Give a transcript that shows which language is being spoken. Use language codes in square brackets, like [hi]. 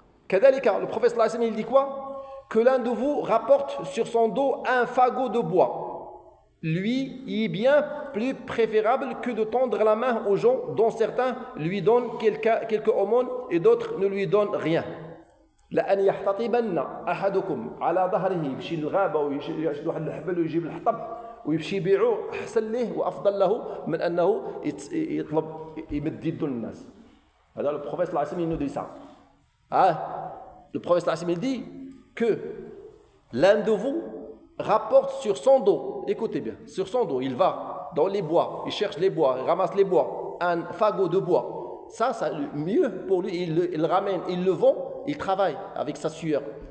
[fr] Le prophète il dit quoi? Que l'un de vous rapporte sur son dos un fagot de bois. Lui, il est bien plus préférable que de tendre la main aux gens dont certains lui donnent quelques aumônes et d'autres ne lui donnent rien. [ar] لأن يحتطبن أحدكم على ظهره يمشي للغابة ويشد واحد الحبل ويجيب الحطب ويمشي يبيعوه أحسن له وأفضل له من أنه يطلب يمد يده للناس. [fr] هذا le prophète sallallahu alayhi wa sallam il nous dit ça. Le prophète sallallahu alayhi wa sallam il dit que l'un de vous rapporte sur son dos, écoutez bien, sur son dos, il va dans les bois, il cherche les bois, il ramasse les bois, un fagot de bois. Ça mieux pour lui, il le ramène, il le vend, il travaille avec sa sueur.